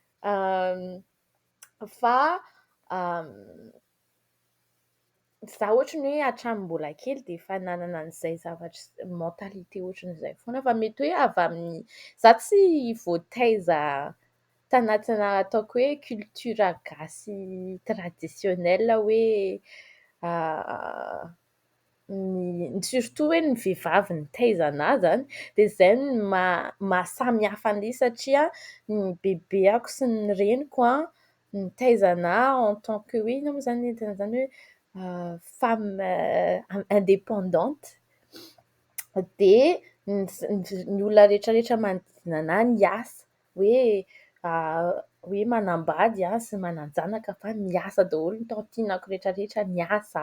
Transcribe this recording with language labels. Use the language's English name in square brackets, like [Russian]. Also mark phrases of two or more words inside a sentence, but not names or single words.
[Malagasy] Fa izaho ohatrany hoe hatramin'ny mbola kely dia efa nanana an'izay zavatra mentalité ohatran'izay foana fa mety hoe avy amin'ny izaho tsy voataiza tanatina ataoko hoe culture gasy traditionnel hoe surtout hoe ny vehivavy no taiza anahy zany dia izay no mahasamihafa an'ilay satria ny bebeako sy ny reniko nitaiza anahy [French] en tant que [Malagasy] hoe inona moa izany ny tena izany hoe [French] femme indépendante [Malagasy] dia ny olona rehetrarehetra manodidina anahy niasa hoe manambady sy manan-janaka fa niasa daholo ny tantinako rehetrarehetra niasa.